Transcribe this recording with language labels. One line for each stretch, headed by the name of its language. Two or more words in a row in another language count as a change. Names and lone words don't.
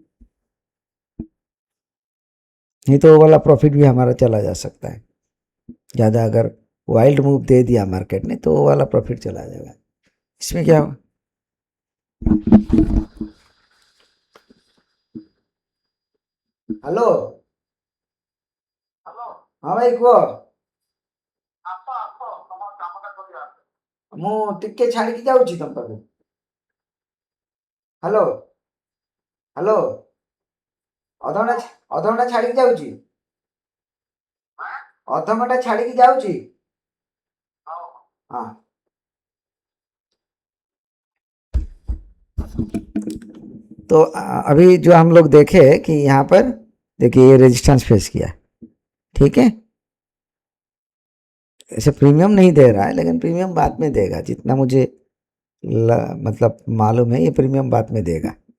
Hindi: नहीं तो वो वाला प्रॉफिट भी हमारा चला जा सकता है। ज़्यादा अगर वाइल्ड मूव दे दिया मार्केट ने तो वो वाला प्रॉफिट चला जाएगा। इसमें क्या हो, हेलो, हाँ भाई
Odia: କୁହ, ମୁଁ ଟିକେ ଛାଡ଼ିକି ଯାଉଛି ତମ ପାଖକୁ। ହ୍ୟାଲୋ ହ୍ୟାଲୋ, ଅଧଘଣ୍ଟା ଛାଡ଼ିକି ଯାଉଛି, ଅଧଘଣ୍ଟା ଛାଡ଼ିକି ଯାଉଛି।
Hindi: हाँ, तो अभी जो हम लोग देखे कि यहाँ पर देखिए ये रेजिस्टेंस फेस किया, ठीक है। ऐसे प्रीमियम नहीं दे रहा है, लेकिन प्रीमियम बाद में देगा, जितना मुझे मतलब मालूम है ये प्रीमियम बाद में देगा।